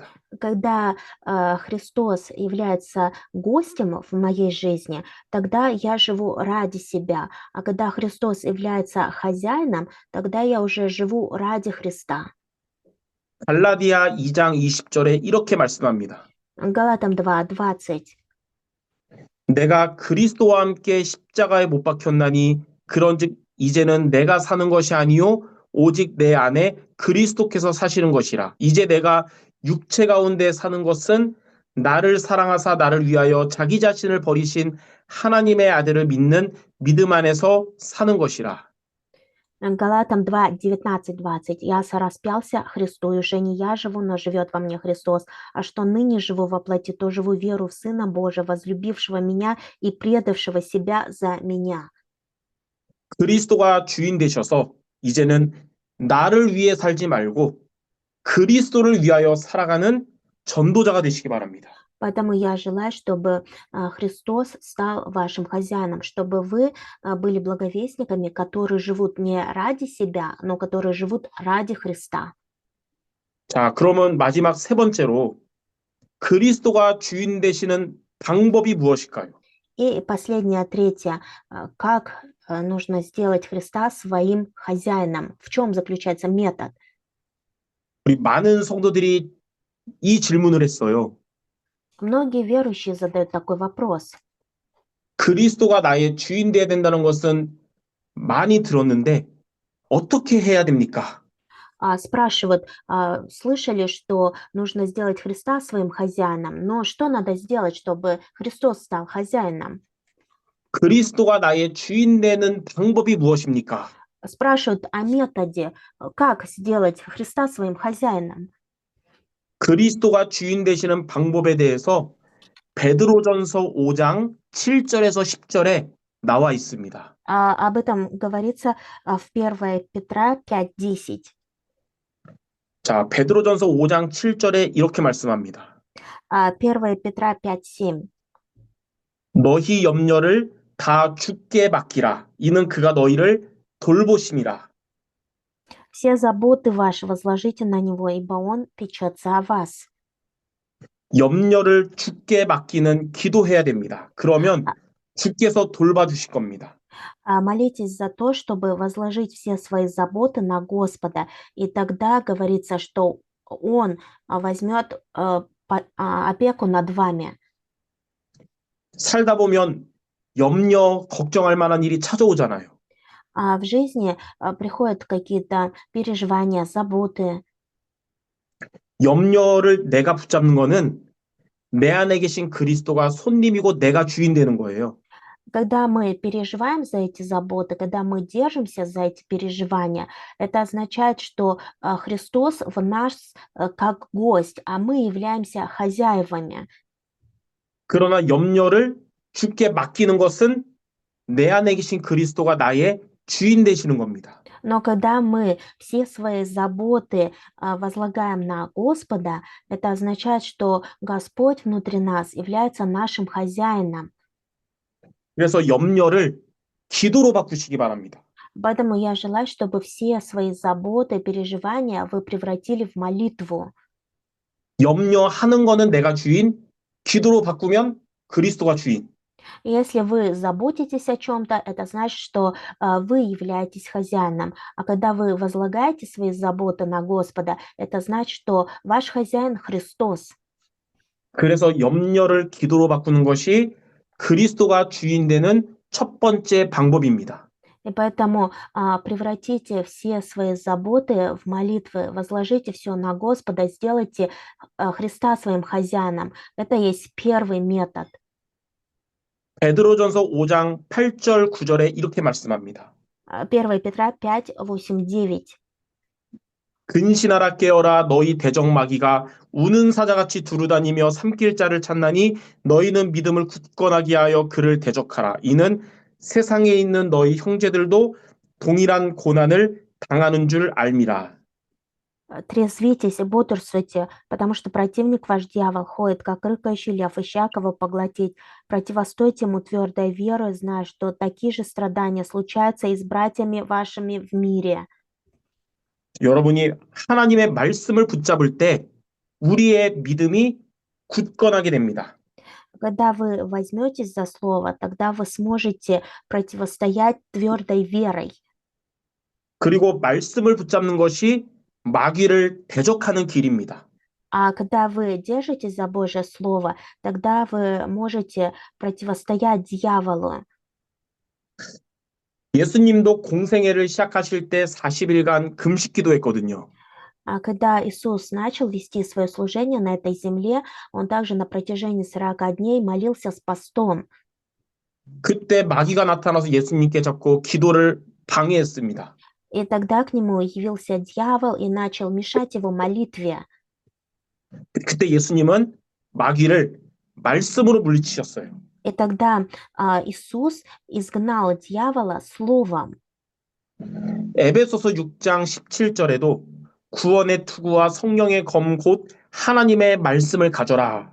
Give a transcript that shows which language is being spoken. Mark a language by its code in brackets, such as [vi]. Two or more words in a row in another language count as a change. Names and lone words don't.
[ru] Когда Христос является гостем в моей жизни, тогда я живу ради себя. А когда Христос является хозяином, тогда я уже живу ради Христа. [ko] 갈라디아 2장 20절에 이렇게 말씀합니다. [ru] Галатам 2:20. [ko] 내가 그리스도와 함께 십자가에 못 박혔나니 그런즉 이제는 내가 사는 것이 아니요 오직 내 안에 그리스도께서 사시는 것이라. 이제 내가 육체 가운데 사는 것은 나를 사랑하사 나를 위하여 자기 자신을 버리신 하나님의 아들을 믿는 믿음 안에서 사는 것이라. [ru] Галатам 2:19-20. «Я сораспялся Христу, и уже не я живу, но живет во мне Христос. А что ныне живу во плоти, то живу веру в Сына Божия, возлюбившего меня и предавшего себя за меня». [ko] 그리스도가 주인 되셔서 이제는 나를 위해 살지 말고 그리스도를 위하여 살아가는 전도자가 되시기 바랍니다. [ru] Поэтому я желаю, чтобы Христос стал вашим хозяином, чтобы вы были благовестниками, которые живут не ради себя, но которые живут ради Христа. [ko] 자, 그러면 마지막 세 번째로 그리스도가 주인 되시는 방법이 무엇일까요? [ru] И последнее, третье, как нужно сделать Христа своим хозяином? В чем заключается метод? [ko] 우리 많은 성도들이 이 질문을 했어요. [ru] Многие верующие задают такой вопрос. [ko] 그리스도가 나의 주인 되어야 된다는 것은 많이 들었는데 어떻게 해야 됩니까? [ru] Спрашивают, слышали, что нужно сделать Христа своим хозяином, но что надо сделать, чтобы Христос стал хозяином? [ko] 그리스도가 나의 주인 되는 방법이 무엇입니까? [ru] Спрашивают о методе, как сделать Христа своим хозяином. [ko] 그리스도가 주인 되시는 방법에 대해서 베드로전서 5장 7절에서 10절에 나와 있습니다. [ru] Об этом говорится в 1 Петра 5:10. [ko] 자, 베드로전서 5장 7절에 이렇게 말씀합니다. [ru] 1 Петра 5:7. [ko] 너희 염려를 다 주께 맡기라. 이는 그가 너희를 돌보심이라. [ru] Все заботы ваши возложите на него, ибо он печется о вас. [ko] 염려를 주께 맡기는 기도해야 됩니다. 그러면 주께서 돌봐주실 겁니다. [ru] Молитесь за то, чтобы возложить все свои заботы на Господа, и тогда говорится, что Он возьмет опеку над вами. [ko] 살다 보면 염려, 걱정할 만한 일이 찾아오잖아요. [ru] В жизни приходят какие-то переживания, заботы. [ko] 염려를 내가 붙잡는 거는 내 안에 계신 그리스도가 손님이고 내가 주인 되는 거예요. [ru] Когда мы переживаем за эти заботы, когда мы держимся за эти переживания, это означает, что Христос в нас как гость, а мы являемся хозяевами. [ko] 그러나 염려를 주께 맡기는 것은 내 안에 계신 그리스도가 나의 주인 되시는 겁니다. [ru] Но когда мы все свои заботы возлагаем на Господа, это означает, что Господь внутри нас является нашим хозяином. [ko] 그래서 염려를 기도로 바꾸시기 바랍니다. [ru] Поэтому я желаю, чтобы все свои заботы, переживания вы превратили в молитву. [ko] 염려하는 거는 내가 주인, 기도로 바꾸면 그리스도가 주인. [ru] Если вы заботитесь о чем-то, это значит, что вы являетесь хозяином. А когда вы возлагаете свои заботы на Господа, это значит, что ваш хозяин Христос. [ko] 그래서 염려를 기도로 바꾸는 것이 그리스도가 주인 되는 첫 번째 방법입니다. [ru] И поэтому превратите все свои заботы в молитвы, возложите все на Господа, сделайте Христа своим хозяином. Это есть первый метод. [ko] 베드로전서 5장 8절 9절에 이렇게 말씀합니다. [ru] 1 Петра 5, 8, 9. [ko] 근신하라 깨어라 너희 대적마귀가 우는 사자같이 두루다니며 삼킬 자를 찾나니 너희는 믿음을 굳건하게 하여 그를 대적하라. 이는 세상에 있는 너희 형제들도 동일한 고난을 당하는 줄 알미라. [ru] Трезвитесь и бодрствуйте, потому что противник ваш дьявол ходит, как рыкающий лев, ища кого поглотить. Противостойте ему твердой верой, зная, что такие же страдания случаются и с братьями вашими в мире. [ko] 여러분이 하나님의 말씀을 붙잡을 때 우리의 믿음이 굳건하게 됩니다. [ru] Когда вы возьметесь за слово, тогда вы сможете противостоять твердой верой. [ko] 그리고 말씀을 붙잡는 것이 마귀를 대적하는 길입니다. [ru] А когда вы держитесь за Божье Слово, тогда вы можете противостоять дьяволу. [ko] 예수님도 공생애를 시작하실 때 40일간 금식 기도했거든요. [ru] А когда Иисус начал вести свое служение на этой земле, Он также на протяжении 40 дней молился с постом. [ko] 그때 마귀가 나타나서 예수님께 자꾸 기도를 방해했습니다. [ru] И тогда к нему явился дьявол и начал мешать его молитве. [ko] 그때 예수님은 마귀를 말씀으로 물리치셨어요. [ru] И тогда Иисус изгнал дьявола словом. [ko] 에베소서 6장 17절에도 구원의 투구와 성령의 검 곧 하나님의 말씀을 가져라.